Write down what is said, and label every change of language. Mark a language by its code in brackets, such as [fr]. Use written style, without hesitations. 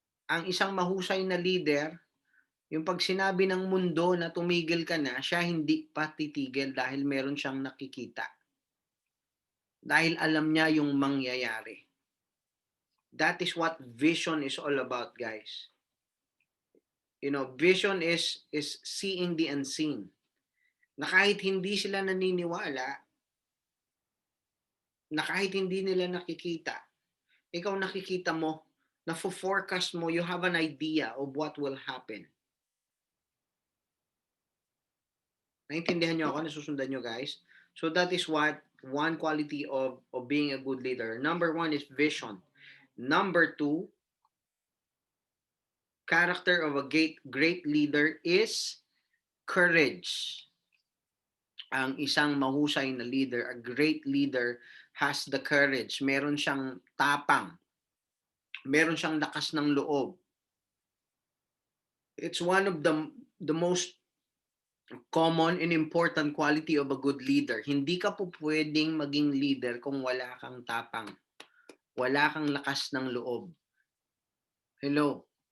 [tl] Ang isang mahusay na leader, yung pag sinabi ng mundo na tumigil ka na, siya hindi pa titigil dahil meron siyang nakikita. Dahil alam niya yung mangyayari. [en] That is what vision is all about, guys. You know, vision is seeing the unseen. [tl] Na kahit hindi sila naniniwala, na kahit hindi nila nakikita, ikaw nakikita mo, na forecast mo, [en] you have an idea of what will happen. [tl] Naintindihan nyo ako? Nasusundan nyo, guys? [en] So that is what one quality of being a good leader. Number 1 is vision. Number 2, character of a great leader is courage. [tl] Ang isang mahusay na [en] leader, a great leader, has the courage. [tl] Meron siyang tapang. Meron siyang lakas ng loob. [en] It's one of the most common and important quality of a good leader. [tl] Hindi ka po pwedeng maging leader kung wala kang tapang. Wala kang lakas ng loob. Hello?